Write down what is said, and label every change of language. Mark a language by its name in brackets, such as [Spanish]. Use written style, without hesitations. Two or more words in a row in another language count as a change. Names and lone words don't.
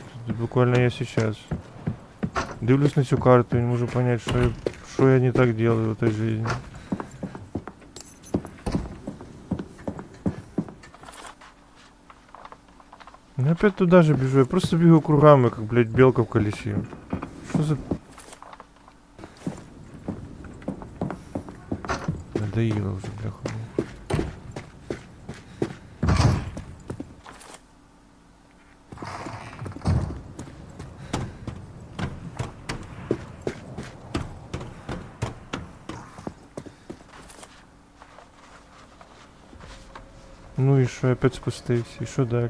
[Russian] Тут буквально я сейчас [Ukrainian] дивлюсь на цю карту [Russian] и не могу понять, что я не так делаю в этой жизни. Я опять туда же бежу, я просто бегу кругами, как, блядь, белка в колесе. Что за... Надоело уже, бляха. [Ukrainian] Ну і що, опять спустився, і що далі?